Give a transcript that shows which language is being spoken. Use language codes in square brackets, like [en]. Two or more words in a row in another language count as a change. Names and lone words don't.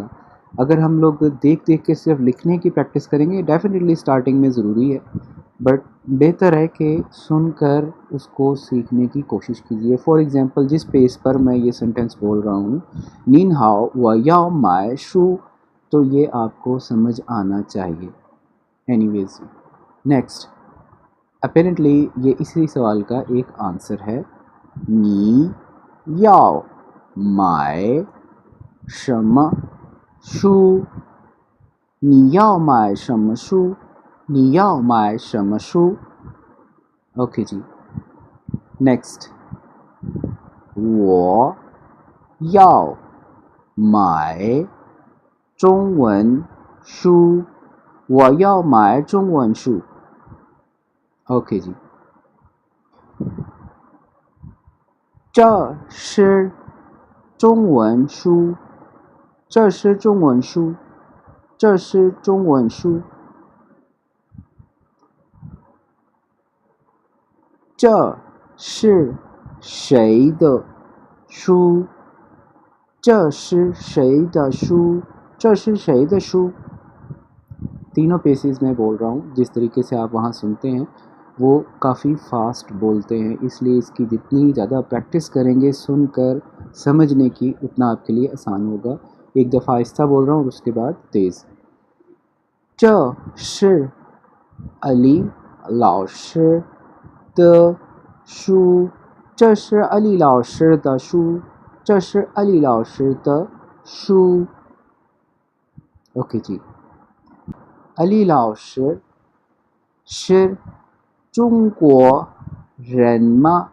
[ur] اگر ہم لوگ دیکھ دیکھ کے صرف لکھنے کی پریکٹس کریں گے، [en] definitely starting [ur] میں ضروری ہے، بٹ بہتر ہے کہ سن کر اس کو سیکھنے کی کوشش کیجیے۔ [en] for example, [ur] جس پیس پر میں یہ سینٹینس بول رہا ہوں، [zh] 您好我要买书, [ur] تو یہ آپ کو سمجھ آنا چاہیے۔ [en] anyways, next, apparently [ur] یہ اسی سوال کا ایک آنسر ہے، [zh] 你要买什么书，你要买什么书，你要买什么书. [ur] اوکے جی، نیکسٹ، [zh] 我要买中文书，我要买中文书. [ur] اوکے جی، [zh] 这是中文书，这是中文书，这是中文书。这是谁的书？这是谁的书？这是谁的书？ [ur] تینوں پیسز میں بول رہا ہوں، جس طریقے سے آپ وہاں سنتے ہیں وہ کافی فاسٹ بولتے ہیں، اس لیے اس کی جتنی زیادہ پریکٹس کریں گے سن کر سمجھنے کی، اتنا آپ کے لیے آسان ہوگا۔ ایک دفعہ آہستہ بول رہا ہوں اور اس کے بعد تیز۔ [zh] 这是علی 老师的书， 这是阿里老师的书，这是阿里老师的书。 [ur] اوکے جی, [zh] अली老师是中国人吗？